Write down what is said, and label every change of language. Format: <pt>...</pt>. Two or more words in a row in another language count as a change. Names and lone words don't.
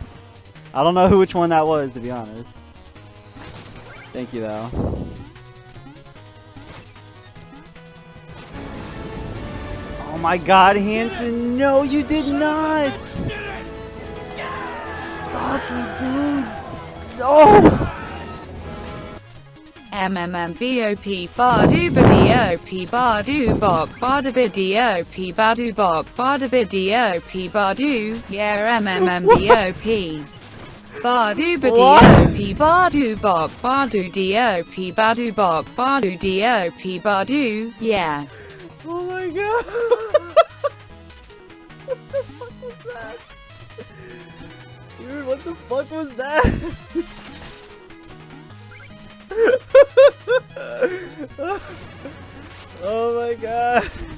<en>I don't know which one that was, to be honest. Thank you, though. Oh my god, Hanson, no, you did not! Stocky, dude! Oh! MMMBOP Badu Badiop Badu Bok Bada Bidiop Badu Bok Bada Bidiop Badu, yeah, MMMBOP Badu Badiop Badu Bok Badu Diop Badu Bok Badu Diop Badu, yeah. Oh my god! What the fuck was that? Dude, what the fuck was that? Oh my god.</en>